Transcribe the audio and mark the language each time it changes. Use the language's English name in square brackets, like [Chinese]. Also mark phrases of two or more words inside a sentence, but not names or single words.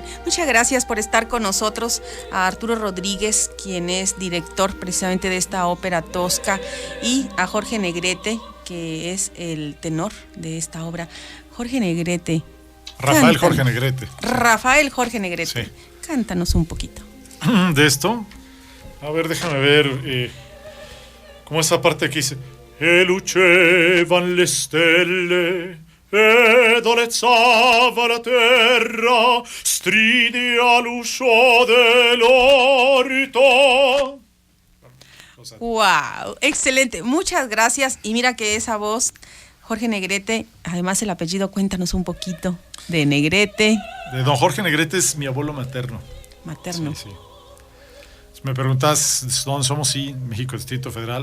[Spanish] Muchas gracias por estar con nosotros, a Arturo Rodríguez, quien es director precisamente de esta ópera tosca, y a Jorge Negrete, que es el tenor de esta obra. Jorge Negrete. Rafael Jorge Negrete. Rafael Jorge Negrete. Sí. Cántanos un poquito. ¿De esto? A ver, déjame ver. Como esa parte que dice: [Italian] E lucevan le stelle, e dolezzava la terra, stridia l'uscio dell'orto. [Spanish] ¡Wow! Excelente. Muchas gracias. Y mira que esa voz, Jorge Negrete, además el apellido, cuéntanos un poquito de Negrete. De don Jorge Negrete es mi abuelo materno. Materno. Sí, sí. Me preguntas dónde somos, sí, México, Distrito Federal.